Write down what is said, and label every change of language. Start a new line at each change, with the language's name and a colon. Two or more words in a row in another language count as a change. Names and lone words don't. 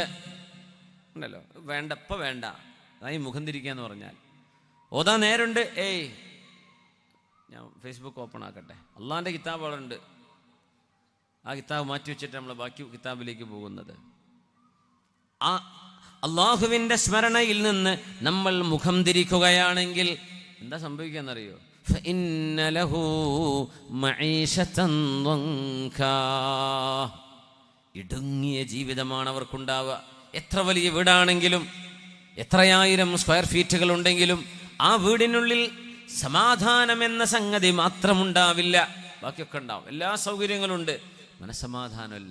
Malayalam: ഉണ്ടല്ലോ, വേണ്ട, ഇപ്പം വേണ്ട, അതായി മുഖം തിരിക്കുക എന്ന് പറഞ്ഞാൽ ഓതാ നേരുണ്ട്, ഞാൻ ഫേസ്ബുക്ക് ഓപ്പൺ ആക്കട്ടെ, അള്ളാഹിൻ്റെ കിതാബുകളുണ്ട്, ആ കിതാബ് മാറ്റി വെച്ചിട്ട് നമ്മൾ ബാക്കി കിതാബിലേക്ക് പോകുന്നത്. ആ അള്ളാഹുവിൻ്റെ സ്മരണയിൽ നിന്ന് നമ്മൾ മുഖം തിരിക്കുകയാണെങ്കിൽ എന്താ സംഭവിക്കാന്നറിയോ?
Arabic: فإن له معيشة ضنكا.
Malayalam: ഇടുങ്ങിയ ജീവിതമാണ് അവർക്കുണ്ടാവുക. എത്ര വലിയ വീടാണെങ്കിലും, എത്രയായിരം
English: square feet
Malayalam: ഉണ്ടെങ്കിലും ആ വീടിനുള്ളിൽ സമാധാനം എന്ന സംഗതി മാത്രമുണ്ടാവില്ല. ബാക്കിയൊക്കെ ഉണ്ടാവും, എല്ലാ സൗകര്യങ്ങളുണ്ട്, മനസ്സമാധാനമില്ല.